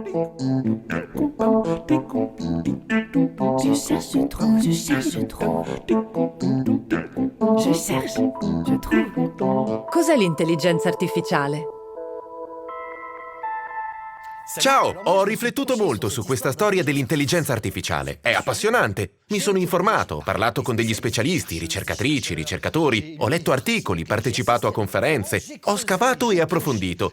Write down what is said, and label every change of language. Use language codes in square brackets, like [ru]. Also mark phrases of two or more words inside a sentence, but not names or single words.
[fr] Je cherche trop, je cherche trop. Je cherche, je trouve. [it] Cos'è l'intelligenza artificiale? Ciao, ho riflettuto molto su questa storia dell'intelligenza artificiale. È appassionante. Mi sono informato, ho parlato con degli specialisti, ricercatrici, ricercatori, ho letto articoli, partecipato a conferenze, ho scavato e approfondito.